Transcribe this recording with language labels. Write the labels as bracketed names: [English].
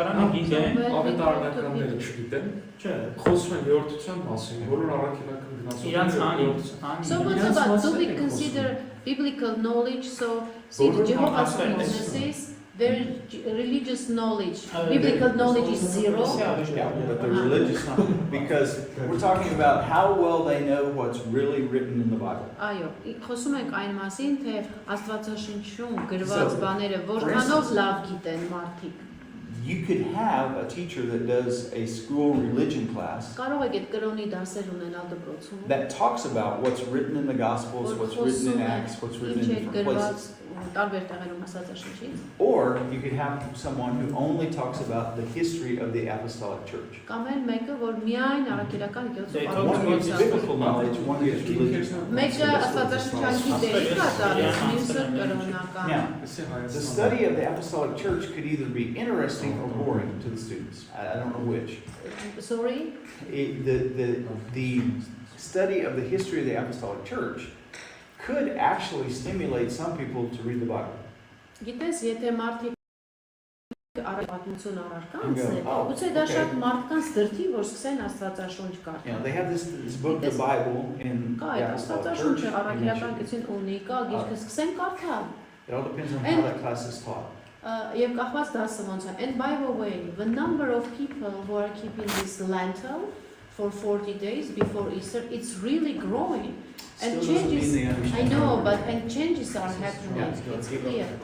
[Armenian] Ավետարանականները չգիտեն, խոսում են երրորդության մասին, բոլոր առաքելական գնացողները։ [English] So what about, do we consider biblical knowledge? So see the Jehovah's Witnesses, their religious knowledge, biblical knowledge is 0. Yeah, but the religious knowledge, because we're talking about how well they know what's really written in the Bible. [Armenian] Այո, խոսում ենք այն մասին, թե Աստվածաշնչում գրված բաները որքանով լավ գիտեն մարդիկ։ [English] You could have a teacher that does a school religion class [Armenian] Կարող եք այդ կրոնի դասեր ունենալ դպրոցում։ [English] that talks about what's written in the Gospels, what's written in Acts, what's written in different places. [Armenian] տարբեր տեղերում Աստվածաշնչից։ [English] Or you could have someone who only talks about the history of the apostolic church. [Armenian] Կամ էլ մեկը, որ միայն առաքելական եկեղեցու [English] One gives biblical knowledge, one gives religious knowledge. [Armenian] Մեկը Աստվածաշնչյան գիտելիք է տալիս, մյուսը կրոնական։ [English] Now, the study of the apostolic church could either be interesting or boring to the students. I don't know which. Sorry? The study of the history of the apostolic church could actually stimulate some people to read the Bible. [Armenian] Գիտես, եթե մարդիկ պատմություն առարկանց է, ուծե դա շատ մարդկանց դրդի, որ սկսեն Աստվածաշունչ կարդալ։ [English] They have this book, the Bible, in the apostolic church. [Armenian] Աստվածաշունչը առաքելական գեցին ունի, կա գիրքը սկսեն կարդալ։ [English] It all depends on how that class is taught. [Armenian] Եվ կախված դասը ոնց է։ [English] And by the way, the number of people who are keeping this Lenten for 40 days before Easter, it's really growing. And Still doesn't mean changes, they understand. I know, but changes are happening. It's clear.